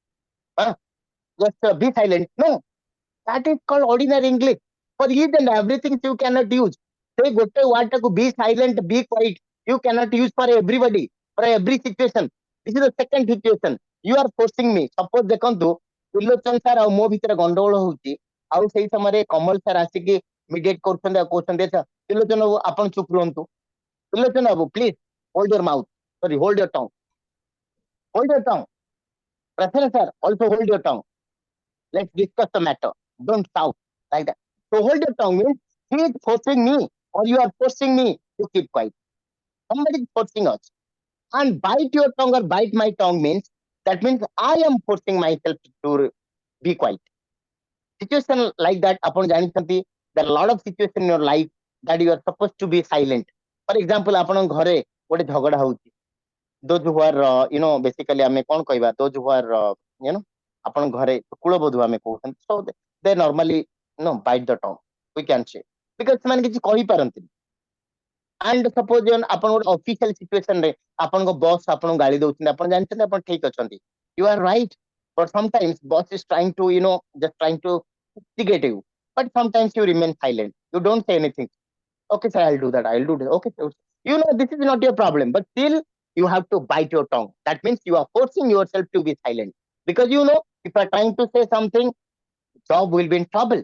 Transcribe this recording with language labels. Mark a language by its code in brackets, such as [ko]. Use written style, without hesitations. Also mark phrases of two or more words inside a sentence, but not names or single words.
[en] just be silent no that is called ordinary English for each and everything you cannot use say [or] ଗୋଟେ word ଟାକୁ [en] be silent be quiet you cannot use for everybody for every situation this is the second situation you are forcing me suppose [or] ଦେଖନ୍ତୁ ତ୍ରିଲୋଚନ ସାର୍ ଆଉ ମୋ ଭିତରେ ଗଣ୍ଡଗୋଳ ହଉଛି ଆଉ ସେଇ ସମୟରେ କମଲ ସାର୍ ଆସିକି ମିଡିଏଟ କରୁଛନ୍ତି ଆଉ କହୁଛନ୍ତି ଆଚ୍ଛା ତ୍ରିଲୋଚନ ବାବୁ ଆପଣ ଚୁପ ରୁହନ୍ତୁ ତ୍ରିଲୋଚନ ବାବୁ [en] please hold your mouth sorry hold your tongue ପ୍ରସନ୍ନ ସାର୍ also hold your tongue let's discuss the matter don't shout like that so hold your tongue means he is forcing me or you are forcing me to keep quiet somebody is forcing us and bite your tongue or bite my tongue means that means I am forcing myself to be quiet situation like that [or] ଆପଣ ଜାଣିଛନ୍ତି [en] there are a lot of situation in your life that you are supposed to be silent for example [or] ଆପଣଙ୍କ ଘରେ ଗୋଟେ ଝଗଡା ହଉଛି [en] those who are basically [or] ଆମେ କଣ କହିବା [en] those who are [or] ଆପଣଙ୍କ ଘରେ କୁଳବଧୁ ଆମେ କହୁଛନ୍ତି [en] so they normally bite the tongue we can say because [or] ସେମାନେ କିଛି କହିପାରନ୍ତିନି [en] and suppose [or] ଆପଣ ଗୋଟେ [en] official situation [or] ରେ ଆପଣଙ୍କ ବସ୍ ଆପଣଙ୍କୁ ଗାଳି ଦଉଛନ୍ତି ଆପଣ ଜାଣିଛନ୍ତି ଆପଣ ଠିକ ଅଛନ୍ତି [en] you are right but sometimes boss is trying to just trying to instigate you but sometimes you remain silent you don't say anything okay sir I'll do that okay sir. This is not your problem but still you have to bite your tongue that means you are forcing yourself to be silent Because if you're trying to say something, job will be in trouble.